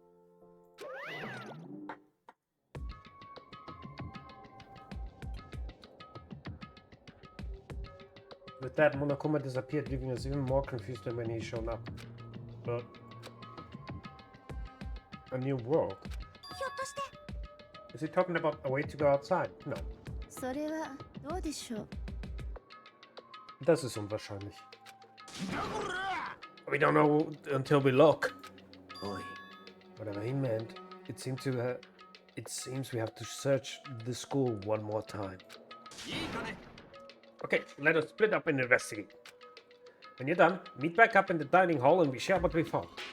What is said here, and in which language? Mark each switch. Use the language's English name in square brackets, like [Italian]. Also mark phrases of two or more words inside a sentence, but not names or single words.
[English] With that, Monokuma disappeared, leaving us even more confused than when he showed up. But a new world? Is he talking about a way to go outside? No. [Japanese] それはどうでしょう。 [German] Das ist unwahrscheinlich. [English] We don't know until we look. Whatever he meant, it seems we have to search the school one more time. Okay, let us split up and investigate. When you're done, meet back up in the dining hall and we share what we found.